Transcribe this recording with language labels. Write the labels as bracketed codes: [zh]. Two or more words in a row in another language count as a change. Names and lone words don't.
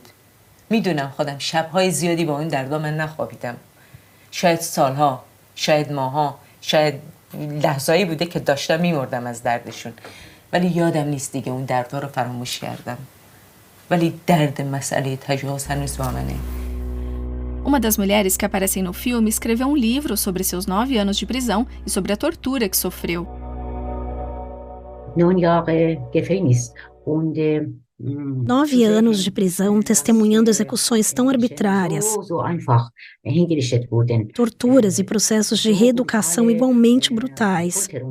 [fa] میدونم خودم شب‌های زیادی با این دردا من نخوابیدم. شاید سالها، شاید ماها، شاید لحظه‌ای بوده که داشتم میمردم از دردشون. ولی یادم نیست دیگه اون دردها رو فراموش کردم. ولی درد مسئله تجاوز هنوز با منه. [pt] Uma das mulheres que aparecem no filme escreveu um livro sobre seus 9 anos de prisão e sobre a tortura que sofreu. 9 anos de prisão testemunhando execuções tão arbitrárias, torturas e processos de reeducação igualmente brutais.